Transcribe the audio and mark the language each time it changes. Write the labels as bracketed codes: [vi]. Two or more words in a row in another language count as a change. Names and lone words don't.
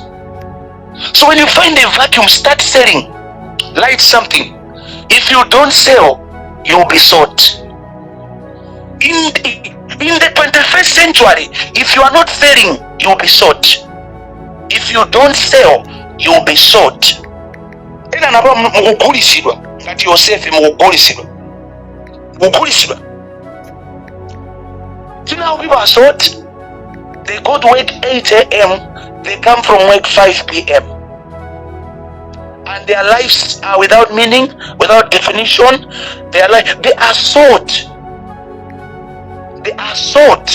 [en] So when you find a vacuum, start selling. Light something. If you don't sell, you'll be sold. In the 21st century, if you are not selling, you'll be sold. If you don't sell, you'll be sold. [ny] Ena naba mugulisibwa ngati Yosefu mugulisibwa. [en] Do you know how people are sold? They go to work 8 a.m. They come from work 5 p.m. And their lives are without meaning, without definition. They are sold. They are sold.